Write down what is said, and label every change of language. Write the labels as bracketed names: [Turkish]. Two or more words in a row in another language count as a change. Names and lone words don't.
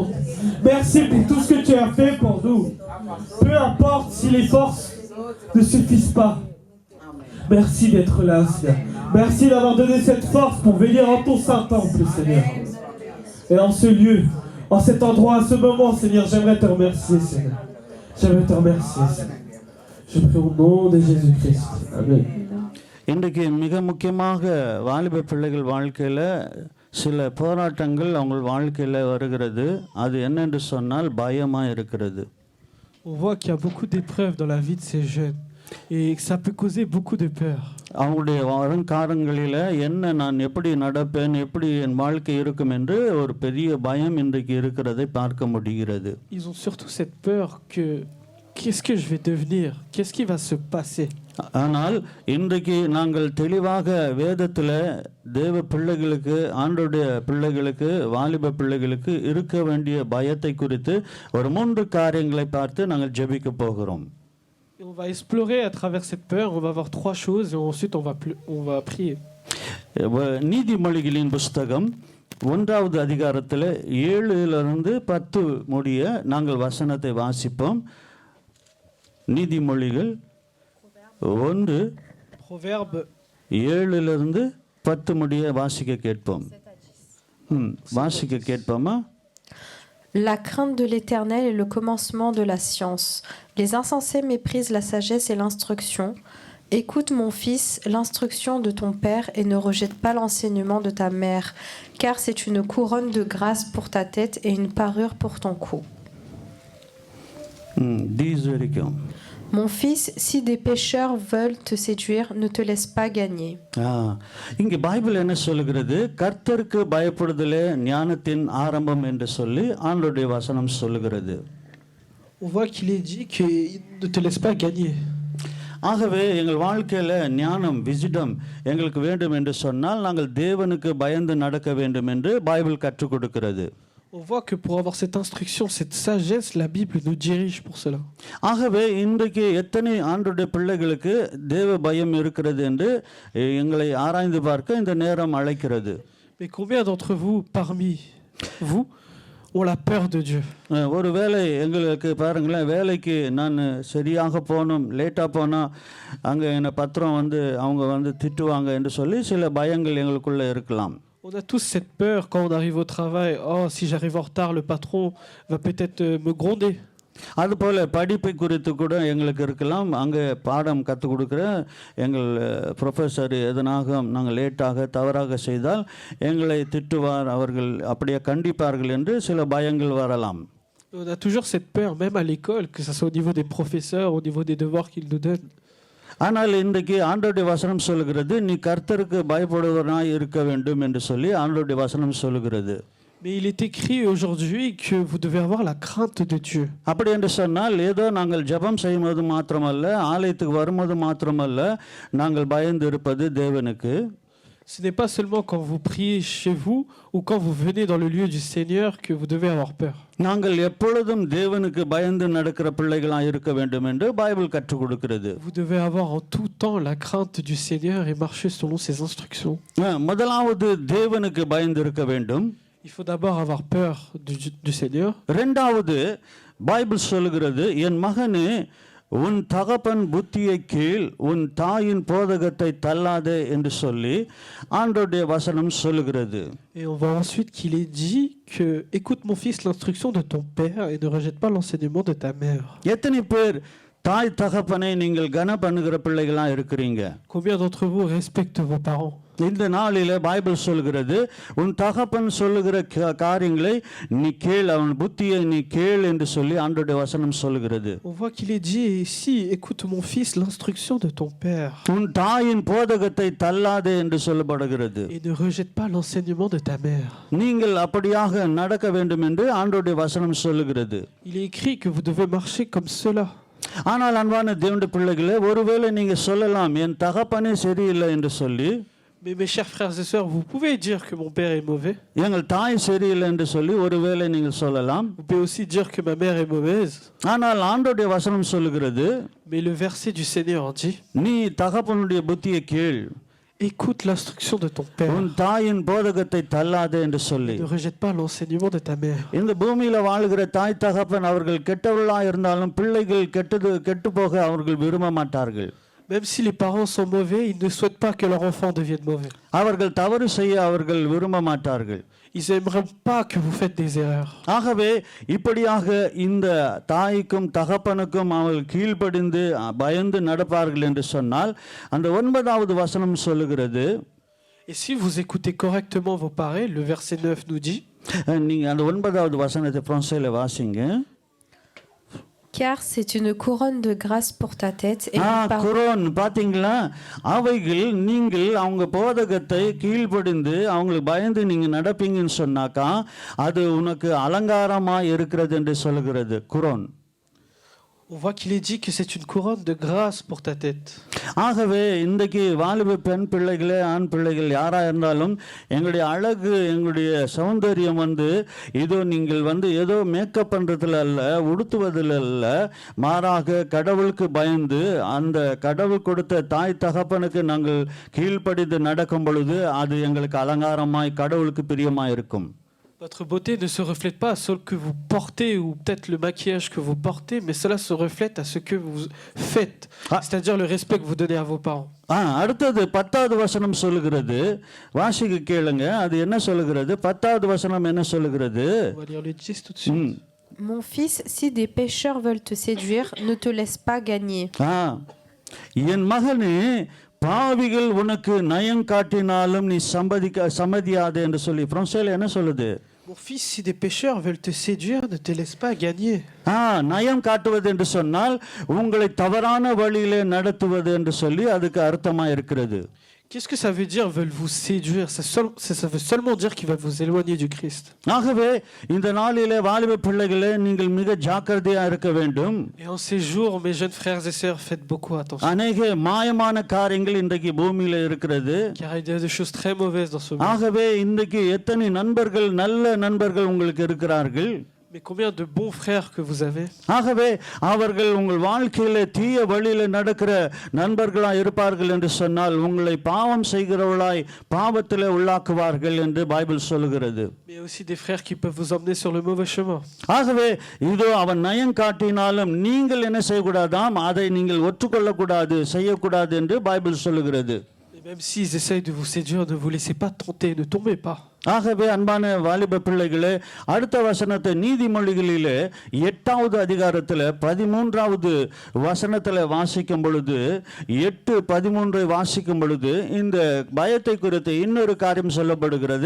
[French] Merci pour tout ce que tu as fait pour nous. Peu importe si les forces ne suffisent pas. Merci d'être là, Seigneur. Merci d'avoir donné cette force pour venir en ton Saint-Temple, Seigneur. Et en ce lieu, en cet endroit, à ce moment, Seigneur, j'aimerais te remercier, Seigneur. J'aimerais te remercier, Seigneur. Je prie au nom de Jésus-Christ. Amen. [Tamil] இன்றைக்கு மிக முக்கியமாக வாலிப பிள்ளைகள் வாழ்க்கையில் சில போராட்டங்கள் அவங்க வாழ்க்கையில் வருகிறது. அது என்னென்று சொன்னால் பயமாக இருக்கிறது. [French] On voit qu'il y a beaucoup d'épreuves dans la vie de ces jeunes et que ça peut causer beaucoup de peur. [Tamil] அவங்களுடைய வருங்காலங்களில் என்ன நான் எப்படி நடப்பேன், எப்படி என் வாழ்க்கை இருக்கும் என்று ஒரு பெரிய பயம் இன்றைக்கு இருக்கிறதை பார்க்க முடிகிறது. [French] Ils ont surtout cette peur que qu'est-ce que je vais devenir? Qu'est-ce qui va se passer? [Tamil] ஆனால் இன்றைக்கு நாங்கள் தெளிவாக வேதத்தில் தேவ பிள்ளைகளுக்கு, ஆண்டோடைய பிள்ளைகளுக்கு, வாலிப பிள்ளைகளுக்கு இருக்க வேண்டிய பயத்தை குறித்து ஒரு 3 காரியங்களை பார்த்து நாங்கள் ஜெபிக்க போகிறோம். [French] On va explorer à travers cette peur, on va voir 3 choses et ensuite on va prier. [Tamil] நீதிமொழிகளின் புஸ்தகம் 1வது அதிகாரத்தில் 7லிருந்து 10 முடிய நாங்கள் வசனத்தை வாசிப்போம். நீதிமொழிகள் 1 Proverbe 7லிருந்து 10 முடிய வாசிக்க கேட்போம். வாசிக்க கேட்போமா? [French] La crainte de l'Éternel est le commencement de la science. Les insensés méprisent la sagesse et l'instruction. Écoute, mon fils, l'instruction de ton père et ne rejette pas l'enseignement de ta mère, car c'est une couronne de grâce pour ta tête et une parure pour ton cou. Mon fils, si des pécheurs veulent te séduire, ne te laisse pas gagner. [Tamil] இங்கே பைபிள் என்ன சொல்லுகிறது? கர்த்தருக்கு பயப்படுதலே ஞானத்தின் ஆரம்பம் என்று சொல்லி ஆண்டவருடைய வசனம் சொல்லுகிறது. [French] On voit qu'il est dit que ne te laisse pas gagner. [Tamil] ஆகவே எங்கள் வாழ்க்கையில் ஞானம், விசிடம் எங்களுக்கு வேண்டும் என்று சொன்னால் நாங்கள் தேவனுக்கு பயந்து நடக்க வேண்டும் என்று பைபிள் கற்றுக் கொடுக்கிறது. [French] On voit que pour avoir cette instruction, cette sagesse, la Bible nous dirige pour cela. [Tamil] ஆகவே இன்றைக்கு எத்தனை ஆண்டவருடைய பிள்ளைகளுக்கு தேவ பயம் இருக்கிறது என்று எங்களை ஆராய்ந்து பார்க்க இந்த நேரம் அழைக்கிறது. [French] Mais combien d'entre vous, parmi vous, ont la peur de Dieu? [Tamil] ஒரு வேளை எங்களுக்கு பாருங்களேன், வேலைக்கு நான் சரியாக போகணும், லேட்டாக போனால் அங்கே என்னை பத்திரம் அவங்க திட்டுவாங்க என்று சொல்லி சில பயங்கள் எங்களுக்குள்ளே இருக்கலாம். [French] On a tous cette peur quand on arrive au travail. Oh, si j'arrive en retard, le patron va peut-être me gronder. [Tamil] அதுபோல் படிப்பை குறித்து கூட எங்களுக்கு இருக்கலாம். அங்கே பாடம் கற்றுக் கொடுக்குற எங்கள் ப்ரொஃபஸர் எதனாக நாங்கள் லேட்டாக தவறாக செய்தால் எங்களை திட்டுவார், அவர்கள் அப்படியே கண்டிப்பார்கள் என்று சில பயங்கள் வரலாம். [French] On a toujours cette peur, même à l'école, que ce soit au niveau des professeurs, au niveau des devoirs qu'ils nous donnent. [Tamil] ஆனால் இன்றைக்கு ஆண்டவருடைய வசனம் சொல்லுகிறது, நீ கர்த்தருக்கு பயப்படுவனாய் இருக்க வேண்டும் என்று சொல்லி ஆண்டவருடைய வசனம் சொல்லுகிறது. [French] Mais il est écrit aujourd'hui que vous devez avoir la crainte de Dieu. [Tamil] அப்படி என்று சொன்னால் ஏதோ நாங்கள் ஜெபம் செய்யும்போது மாத்திரமல்ல, ஆலயத்துக்கு வரும்போது மாத்திரமல்ல நாங்கள் பயந்து இருப்பது தேவனுக்கு. [French] Ce n'est pas seulement quand vous priez chez vous ou quand vous venez dans le lieu du Seigneur que vous devez avoir peur. [Tamil] நாங்கள் எப்பொழுதும் தேவனுக்கு பயந்து நடக்கிற பிள்ளைகளாக இருக்க வேண்டும் என்று பைபிள் கற்றுக் கொடுக்கிறது. [French] Vous devez avoir en tout temps la crainte du Seigneur et marcher selon ses instructions. [Tamil] முதலாவது தேவனுக்கு பயந்து இருக்க வேண்டும். [French] Il faut d'abord avoir peur du Seigneur. [Tamil] இரண்டாவது பைபிள் சொல்லுகிறது, என் மகனே உன் தகப்பன் புத்தியை கீழ் உன் தாயின் போதகத்தை தள்ளாதே என்று சொல்லி ஆண்டவருடைய வசனம் சொல்லுகிறது. [French] Et on voit ensuite qu'il est dit que écoute mon fils l'instruction de ton père et ne rejette pas l'enseignement de ta mère. [Tamil] எத்தனை பேர் தாய் தகப்பனை நீங்கள் கன பண்ணுகிற பிள்ளைகளா இருக்கிறீங்க? [French] Combien d'entre vous respectent vos parents? [Tamil] இந்த நாளிலே பைபிள் சொல்கிறது உன் தகப்பன் சொல்லுகிற காரியங்களை நீ கேள், அவன் புத்தியை நீ கேள் என்று சொல்லி ஆண்டவருடைய வசனம் சொல்லுகிறது. [French] On voit qu'il est dit ici écoute mon fils l'instruction de ton père. [Tamil] உன் தாயின் போதகத்தை தள்ளாதே என்று சொல்லப்படுகிறது. [French] Et ne rejette pas l'enseignement de ta mère. [Tamil] நீங்கள் அப்படியாக நடக்க வேண்டும் என்று ஆண்டவருடைய வசனம் சொல்லுகிறது. [French] Il est écrit que vous devez marcher comme cela. [Tamil] ஆனால் அன்பான தேவனுடைய பிள்ளைகளே, ஒருவேளை நீங்க சொல்லலாம் என் தகப்பனே சரியில்லை என்று சொல்லி. [French] Mais mes chers frères et sœurs, vous pouvez dire que mon père est mauvais. [Tamil] எங்கள் தாய் சரியில்லை என்று சொல்லி ஒருவேளை நீங்கள் சொல்லலாம். [French] Vous pouvez aussi dire que ma mère est mauvaise. [Tamil] ஆனால் ஆண்டவருடைய வசனம் சொல்லுகிறது, [French] Mais le verset du Seigneur dit [Tamil] நீ தகப்பனுடைய புத்தியை கேள், [French] écoute l'instruction de ton père. [Tamil] உன் தாயின் போதகத்தை தள்ளாதே என்று சொல்லி. [French] Ne rejette pas l'enseignement de ta mère. [Tamil] இந்த பூமியில வாழ்கிற தாய் தகப்பன் அவர்கள் கெட்டவர்களா இருந்தாலும் பிள்ளைகள் கெட்டு போக அவர்கள் விரும்ப மாட்டார்கள். [French] Même si les parents sont mauvais, ils ne souhaitent pas que leur enfant devienne mauvais. [Tamil] அவர்கள் தவறு செய்ய அவர்கள் விரும்ப மாட்டார்கள். [French] Ils n'aimeraient pas que vous faites des erreurs. [Tamil] ஆகவே இப்படியாக இந்த தாய்க்கும் தகப்பனுக்கும் அவர்கள் கீழ்ப்படிந்து பயந்து நடப்பார்கள் என்று சொன்னால் அந்த 9வது வசனம் சொல்லுகிறது. [French] Et si vous écoutez correctement vos parents, le verset 9 nous dit [Tamil] நீங்க அந்த 9வது வசனத்தை பிரான்சில வாசிங்க. [French] Car c'est une couronne de grâce pour ta tête et [Tamil] குரோன் பாத்தீங்களா, அவைகள் நீங்கள் அவங்க போதகத்தை கீழ்ப்படிந்து அவங்களுக்கு பயந்து நீங்க நடப்பீங்கன்னு சொன்னாக்கா அது உனக்கு அலங்காரமா இருக்கிறது என்று சொல்லுகிறது குரோன். [French] On voit qu'il est dit que c'est une couronne de grâce pour ta tête. [Tamil] ஆகவே இன்றைக்கு வாலிப பெண் பிள்ளைகளே ஆண் பிள்ளைகள் யாரா இருந்தாலும் எங்களுடைய அழகு எங்களுடைய சௌந்தரியம் இதோ நீங்கள் ஏதோ மேக்கப் பண்றதுல அல்ல, உடுத்துவதில் அல்ல, மாறாக கடவுளுக்கு பயந்து அந்த கடவுள் கொடுத்த தாய் தகப்பனுக்கு நாங்கள் கீழ்ப்படிந்து நடக்கும் பொழுது அது எங்களுக்கு அலங்காரமாய் கடவுளுக்கு பிரியமாய் இருக்கும். [French] Votre beauté ne se reflète pas à ce que vous portez ou peut-être le maquillage que vous portez, mais cela se reflète à ce que vous faites, c'est-à-dire le respect que vous donnez à vos parents. [Tamil] அடுத்தது 10வது வசனம் சொல்லுகிறது, வாசிக்க கேளுங்க. அது என்ன சொல்லுகிறது? 10வது வசனம் என்ன சொல்லுகிறது? [French] On va lire le 10 tout de suite. Mon fils, si des pécheurs veulent te séduire, ne te laisse pas gagner. [Tamil] என் மகனே, பாவிகள் உனக்கு நயம் காட்டினாலும் நீ சம்மதியாதே என்று சொல்லி பிரான்சில என்ன சொல்லுது? [French] Mon fils, si des pécheurs veulent te séduire, ne te laisse pas gagner. [Tamil] நயம் காட்டுவது என்று சொன்னால் உங்களை தவறான வழியிலே நடத்துவது என்று சொல்லி அதுக்கு அர்த்தமா இருக்கிறது. [French] Qu'est-ce que ça veut dire veulent vous séduire? Ça veut seulement dire qu'ils veulent vous éloigner du Christ. [Tamil] ஆகவே இந்த நாளிலே வாலிப பிள்ளைகளே நீங்கள் மிக ஜாக்கிரதையா இருக்க வேண்டும். [French] Et en ces jours, mes jeunes frères et sœurs, faites beaucoup attention. [Tamil] அநேக மாயமான காரியங்கள் இன்றைக்கு பூமியில இருக்கிறது. [French] Car il y a des choses très mauvaises dans ce monde. [Tamil] ஆகவே இன்றைக்கு எத்தனை நண்பர்கள் நல்ல நண்பர்கள் உங்களுக்கு இருக்கிறார்கள். [French] Mais combien de bons frères que vous avez? [Tamil] ஆகவே அவர்கள் உங்கள் வாழ்க்கையில தீய வழியில நடக்கிற நண்பர்களா இருப்பார்கள் என்று சொன்னால் உங்களை பாவம் செய்கிறவர்களாய் பாவத்திலே உள்ளாக்குவார்கள் என்று பைபிள் சொல்லுகிறது. [French] Mais aussi des frères qui peuvent vous emmener sur le mauvais chemin. [Tamil] ஆகவே இதோ அவன் நயம் காட்டினாலும் நீங்கள் என்ன செய்யக்கூடாதாம், அதை நீங்கள் ஒற்றுக்கொள்ளக்கூடாது, செய்யக்கூடாது என்று பைபிள் சொல்லுகிறது. [French] Même s'ils essayent de vous séduire, ne vous laissez pas tenter, ne tombez pas. [Tamil] ஆகவே அன்பான வாலிப பிள்ளைகளே, அடுத்த வசனத்தை நீதிமொழிகளிலே 8வது அதிகாரத்தில் 13வது வசனத்தில் வாசிக்கும் பொழுது 8:13 வாசிக்கும் பொழுது இந்த பயத்தை குறித்து இன்னொரு காரியம் சொல்லப்படுகிறது.